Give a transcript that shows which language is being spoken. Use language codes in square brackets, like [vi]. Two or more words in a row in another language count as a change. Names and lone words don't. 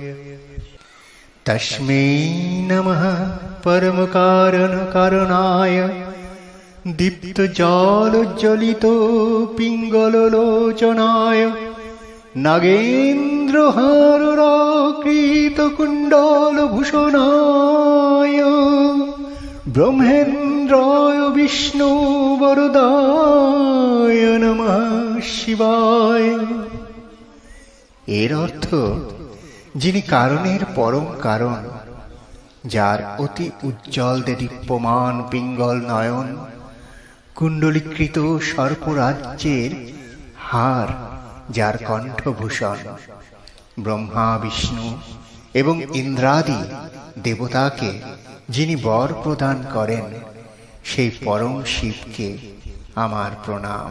[sa] तस्मै नमः परमकारणकारणाय दीप्तजालज्वलितो पिङ्गललोचनाय नागेन्द्रहारराकृतकुण्डलभूषणाय ब्रह्मेन्द्राय विष्णुवरदाय नमः शिवाय। [bn] এর অর্থ যিনি কারণের পরম কারণ, যার অতি উজ্জ্বল দীপ্যমান পিঙ্গল নয়ন, কুণ্ডলীকৃত সর্পরাজ্যের হার যার কণ্ঠভূষণ, ব্রহ্মা বিষ্ণু এবং ইন্দ্রাদি দেবতাকে যিনি বর প্রদান করেন, সেই পরম শিবকে আমার প্রণাম।